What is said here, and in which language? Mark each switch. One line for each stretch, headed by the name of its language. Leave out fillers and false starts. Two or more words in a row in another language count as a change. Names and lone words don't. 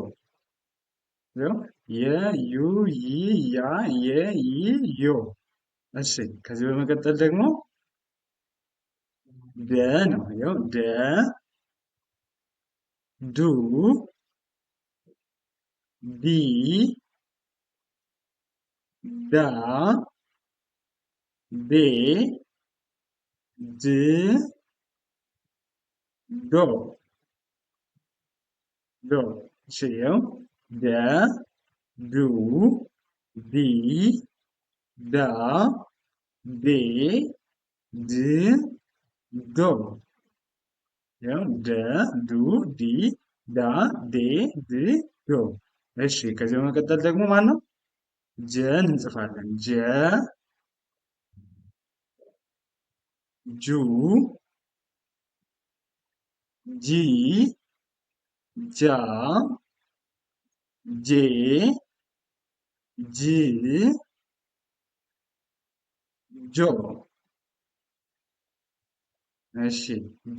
Amharic: የ ዩ ይ ያ የ ይ ዮ። እሺ ከዚህ በመቀጠል ደግሞ ደ ነው። ያው ደ ዱ ዲ ዳ ዴ ድ ዶ ዶ እሺ ይኸው ደ ዱ ዲ ዳ ዴ ድ ዶ ያው ደ ዱ ዲ ዳ ዴ ድ ዶ እሺ ከዚህ በመቀጠል ደግሞ ማን ነው ጀን እንጽፋለን ጀ ጁ ጂ ጃ ጄ ጅ ጆ እሺ ጆ